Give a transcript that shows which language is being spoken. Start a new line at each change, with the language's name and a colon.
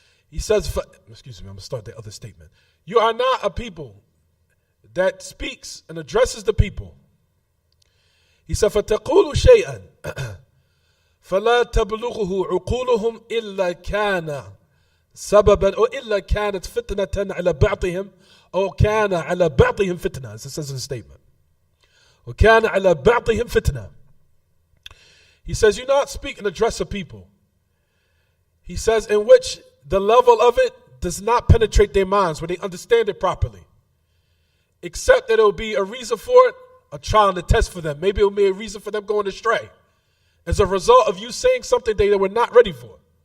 English: He says, excuse me, I'm going to start the other statement. You are not a people that speaks and addresses the people. He said,
Arabic: فَتَقُولُ شَيْئًا فَلَا تَبْلُغُهُ عُقُولُهُمْ إِلَّا كَانَ سَبَبًا أو إِلَّا كَانَتْ فِتْنَةً عَلَى بَعْضِهِمْ أو كَانَ عَلى بَعْضِهِمْ فِتْنَةً,
English: as it says in the statement.
Arabic: وَكَانَ عَلى بَعْضِهِمْ فِتْنَةً.
English: He says, you not speak and address a people. He says, in which the level of it does not penetrate their minds, where they understand it properly. Except that it will be a reason for it, a trial and a test for them. Maybe it will be a reason for them going astray, as a result of you saying something they were not ready for.